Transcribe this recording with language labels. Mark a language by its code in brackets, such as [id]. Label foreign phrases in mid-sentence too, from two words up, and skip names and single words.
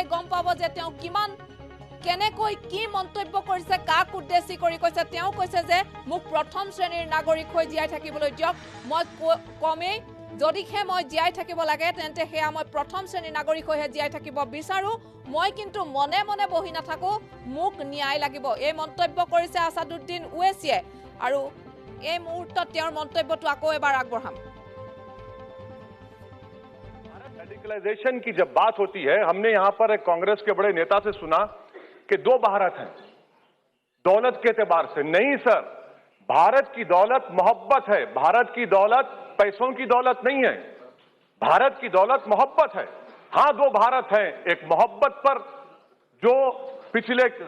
[as] গম পাব যে তেওঁ কিমান কেনেকৈ কি মন্তব্য কৰিছে কাক উদ্দেশ্যি কৰি কৈছে তেওঁ কৈছে যে মোক প্ৰথম শ্ৰেণীৰ নাগৰিক হৈ জীয়াই থাকিবলৈ দিয়ক মই কমেই যদিহে মই জীয়াই থাকিব লাগে তেন্তে সেয়া মই প্ৰথম শ্ৰেণীৰ নাগৰিক হৈহে জীয়াই থাকিব বিচাৰো মই কিন্তু মনে মনে বহি নাথাকো মোক ন্যায় লাগিব এই মন্তব্য কৰিছে আসাদুদ্দিন ওৱেইচিয়ে আৰু এই মুহূৰ্তত তেওঁৰ মন্তব্যটো আকৌ এবাৰ আগবঢ়াম [hi] रेडिकलाइजेशन की जब बात होती है हमने यहां पर एक कांग्रेस के बड़े नेता से सुना कि दो भारत हैं दौलत के एतबार से नहीं सर भारत की दौलत मोहब्बत है भारत की दौलत पैसों की दौलत नहीं है भारत की दौलत मोहब्बत है हां दो भारत हैं एक मोहब्बत पर जो पिछले